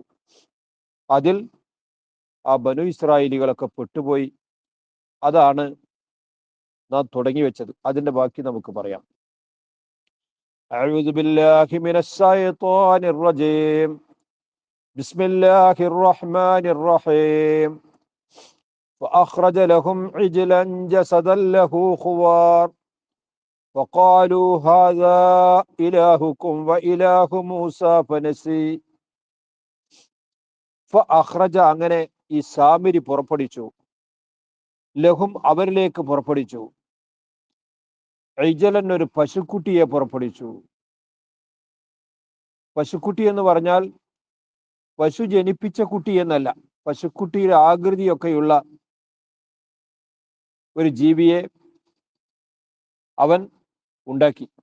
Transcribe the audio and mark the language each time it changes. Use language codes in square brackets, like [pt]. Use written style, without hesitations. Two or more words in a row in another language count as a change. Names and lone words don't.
[ml] അതിൽ ആ ബനു ഇസ്രായേലികളൊക്കെ പെട്ടുപോയി. അതാണ് നാം തുടങ്ങി വെച്ചത്. അതിന്റെ ബാക്കി നമുക്ക് പറയാം. [ar] أعوذ بالله من الشيطان الرجيم. بسم الله الرحمن الرحيم. فأخرج لهم عجلا جسدا له خوار فقالوا هذا إلهكم وإله موسى فنسي. [ml] فأخرج അങ്ങനെ ഈ സാമിരി പുറപ്പെടുവിച്ചു, ലഹും അവരിലേക്ക് പുറപ്പെടുവിച്ചു, ഇജലൻ ഒരു പശുക്കുട്ടിയെ പുറപ്പെടുവിച്ചു. പശുക്കുട്ടി എന്ന് പറഞ്ഞാൽ പശു ജനിപ്പിച്ച കുട്ടി എന്നല്ല, പശുക്കുട്ടിയുടെ ആകൃതിയൊക്കെയുള്ള ഒരു ജീവിയെ അവൻ ഉണ്ടാക്കി.